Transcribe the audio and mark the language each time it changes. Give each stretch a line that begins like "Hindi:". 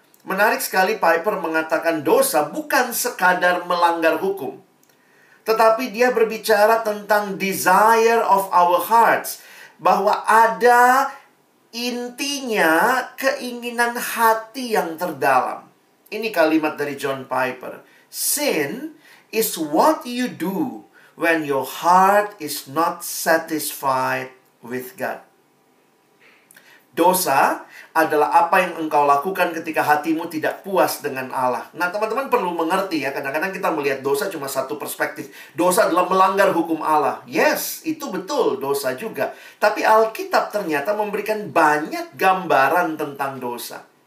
Indonesian: Menarik sekali, Piper mengatakan dosa bukan sekadar melanggar hukum. Tetapi dia berbicara tentang
English: desire of our hearts.
Indonesian: Bahwa ada intinya keinginan hati yang terdalam. Ini kalimat dari John Piper.
English: Sin is what you do when your heart is not satisfied with God.
Indonesian: Dosa adalah apa yang engkau lakukan ketika hatimu tidak puas dengan Allah. Nah, teman-teman perlu mengerti ya, kadang-kadang kita melihat dosa cuma satu perspektif. Dosa adalah melanggar hukum Allah. Yes, itu betul, dosa juga. Tapi Alkitab ternyata memberikan banyak gambaran tentang dosa.